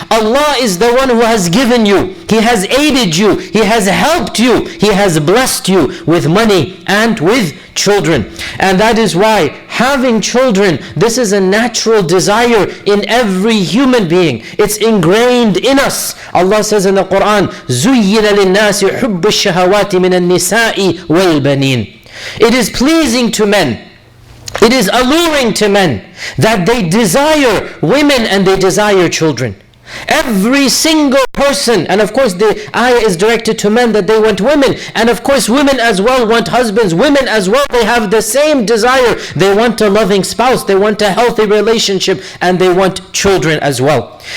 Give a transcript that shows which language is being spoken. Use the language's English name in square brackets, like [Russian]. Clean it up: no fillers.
[English] Allah is the one who has given you. He has aided you. He has helped you. He has blessed you with money and with children. And that is why having children, this is a natural desire in every human being. It's ingrained in us. Allah says in the Quran, [Arabic] زُيِّنَ لِلنَّاسِ حُبُّ الشَّهَوَاتِ مِنَ النِّسَاءِ وَالْبَنِينَ. [English] It is pleasing to men, it is alluring to men that they desire women and they desire children. Every single person, and of course the ayah is directed to men that they want women, and of course women as well want husbands. Women as well, they have the same desire. They want a loving spouse, they want a healthy relationship, and they want children as well.